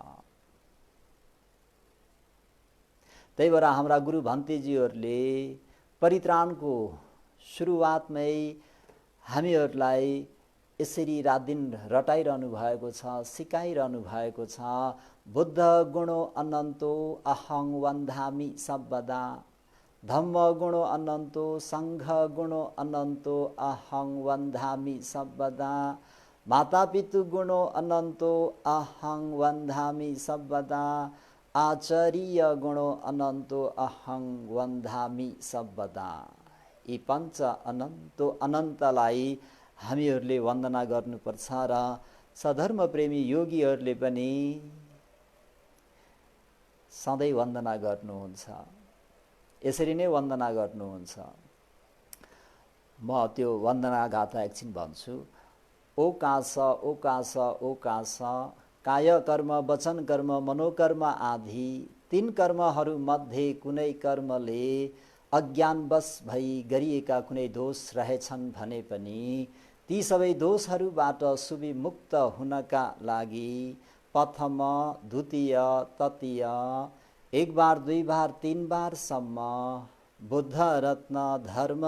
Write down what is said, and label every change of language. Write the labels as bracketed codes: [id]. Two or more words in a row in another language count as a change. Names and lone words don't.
[ne] त्यही भएर हाम्रा गुरु भन्तेजीहरूले परित्राणको सुरुवातमै हामीहरूलाई यसरी रात दिन रटाइरहनु भएको छ, सिकाइरहनु भएको छ। [pi] बुद्ध गुणो अनन्तो अहं वन्दामि सर्वदा, धम्म गुणो अनन्तो सङ्घ गुणो अनन्तो अहं वन्दामि सर्वदा, माता पितु गुणो अनन्तो अहं वन्दामि सर्वदा, आचार्य गुणो अनन्तो अहं वन्दामि सर्वदा। [ne] यी पञ्च अनन्तो अनन्तलाई हामीहरूले वन्दना गर्नुपर्छ र सधर्म प्रेमी योगीहरूले पनि सधैँ वन्दना गर्नुहुन्छ। यसरी नै वन्दना गर्नुहुन्छ। म त्यो वन्दना गाथा एकछिन भन्छु। [pi] ओकाश ओकाश ओकाश, [ne] काय कर्म वचन कर्म मनोकर्म आदि तीन कर्महरू मध्ये कुनै कर्मले अज्ञानवश भई गरिएका कुनै दोष रहेछन् भने पनि ती सबै दोषहरूबाट सुविमुक्त हुनका लागि प्रथम द्वितीय तृतीय एक बार दुई बार तीन बारसम्म बुद्ध रत्न धर्म